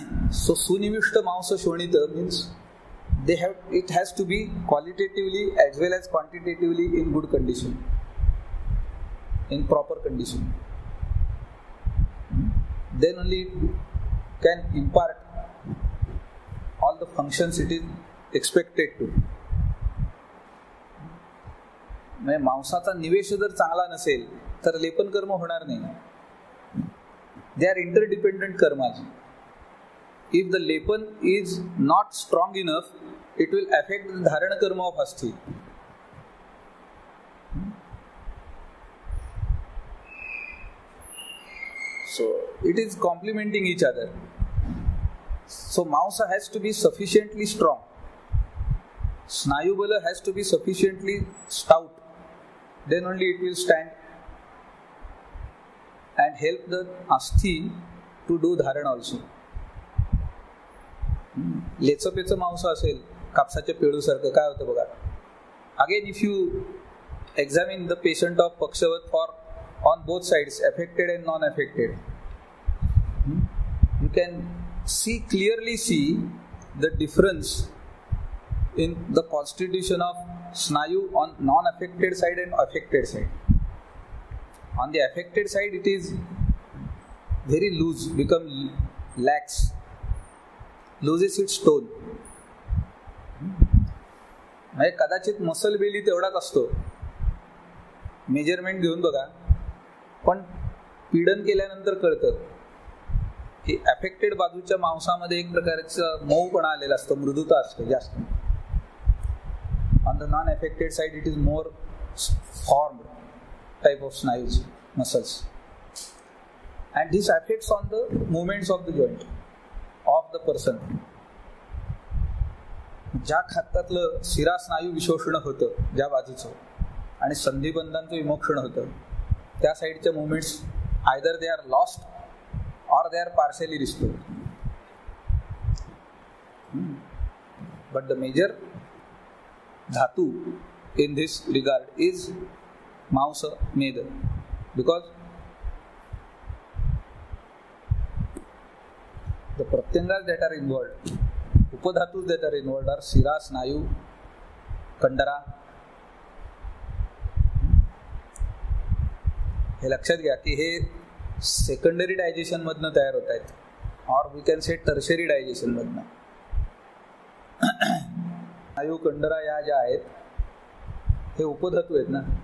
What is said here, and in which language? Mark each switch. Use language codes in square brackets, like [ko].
[en] So sunivishta mansa shonita means it has to be qualitatively as well as quantitatively in good condition, in proper condition. Then only it can impart all the functions it is expected to. [mr] म्हणजे मांसाचा निवेश जर चांगला नसेल तर लेपन कर्म होणार नाही. [en] They are interdependent karmas. If the lepan is not strong enough, it will affect the dharana karma of Hasti. So it is complementing each other. So Mausa has to be sufficiently strong. Snayubala has to be sufficiently stout. Then only it will stand and help the asthi to do dharan also. [mr] लेचपेचं मांस असेल कापसाच्या पेळूसारखं काय होतं बघा. [en] Again if you examine the patient of Pakshvat for on both sides, affected and non-affected, you can clearly see the difference in the constitution of snayu on non-affected side and affected side. On the affected side it is very loose, become lax, loses its tone. [mr] म्हणजे कदाचित muscle Bailey तेवढाच असतो, measurement घेऊन बघा, पण पीडन केल्यानंतर कळतं की अफेक्टेड बाजूच्या मांसामध्ये एक प्रकारचं मऊपणा आलेला असतो, मृदुता असते जास्त. [en] On the non affected side it is more formed type of स्नायूज, muscles, and this affects on the movements of the joint of the person. [mr] ज्या खात्यातलं शिरा स्नायू विशोषण होतं ज्या बाजूचं आणि संधिबंधांचं विमोक्षण होतं, त्या साईडच्या movements [en] Either they are lost or they are partially restored. But the major dhatu in this regard is Mausa Meda, because the pratyangas that are involved, upadhatus that are involved are Sira, Snayu, Kandara. [mr] हे लक्षात घ्या की हे secondary digestion मधनं तयार होत आहेत, [en] or we can say tertiary digestion [mr] मधनं. स्नायू, कंडरा या ज्या आहेत हे उपधातू आहेत ना.